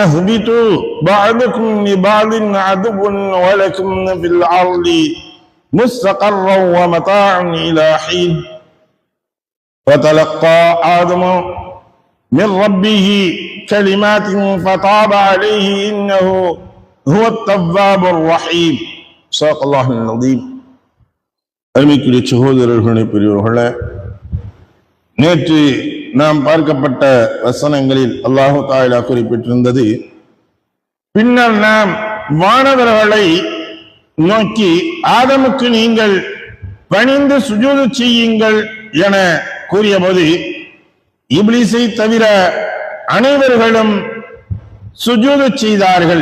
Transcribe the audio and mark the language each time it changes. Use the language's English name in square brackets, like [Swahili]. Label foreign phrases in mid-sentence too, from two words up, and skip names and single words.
[Arabic] اهبطوا بعضكم لبعض عدو ولكم في الأرض مستقرا ومتاع إلى حين فتلقى آدم من ربه كلمات فتاب عليه إنه هو التواب الرحيم صدق الله العظيم. [Tamil] அருமைக்குரிய சகோதரர்களே பெரியவர்களே, நேற்று நாம் பார்க்கப்பட்ட வசனங்களில் அல்லாஹு தஆலா குறிப்பிட்டிருந்தது, பின்னர் நாம் வானவர்களை நோக்கி ஆதமுக்கு நீங்கள் பணிந்து சுஜூது செய்யுங்கள் என கூறியபோது இப்லீஸை தவிர அனைவர்களும் சுஜூது செய்தார்கள்.